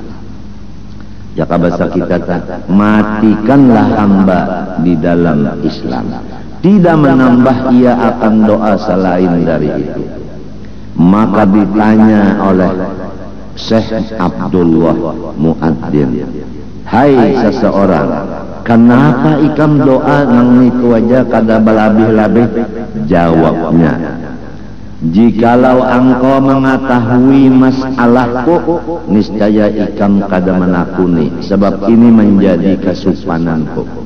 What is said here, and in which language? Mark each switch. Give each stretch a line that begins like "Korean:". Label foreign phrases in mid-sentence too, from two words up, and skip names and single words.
Indonesian: Jaka bahasa kita, matikanlah hamba di dalam Islam. Tidak menambah ia akan doa selain dari itu. Maka ditanya oleh Syekh Abdullah Muadzin, hai seseorang, kenapa
Banjar: ikam doa nang itu aja kada balabih-labih?
Indonesian: Jawabnya, jikalau engkau mengetahui masalahku, niscaya
Banjar: ikam kada menakuni,
Indonesian: sebab ini menjadi kesupananku.